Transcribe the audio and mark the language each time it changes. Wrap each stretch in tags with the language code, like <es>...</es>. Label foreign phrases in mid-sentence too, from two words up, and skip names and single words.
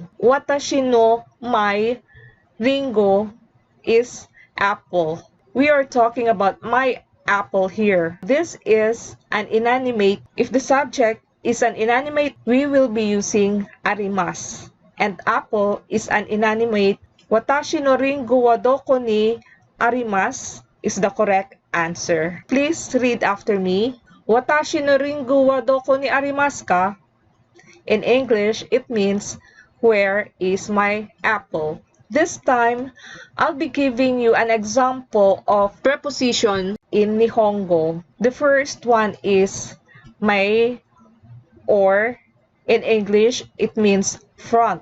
<ja>私の</ja> <en>my ringo is apple. We are talking about my apple here. This is an inanimate. If the subject is an inanimate, we will be using arimas. And apple is an inanimate.</en> <ja>私のりんごはどこにあります</ja> <en>is the correct answer. Please read after me.</en> <ja>私のりんごはどこにありますか?</ja> <en>In English, it means where is my apple? This time, I'll be giving you an example of preposition in Nihongo. The first one is mai, or in English, it means front.</en>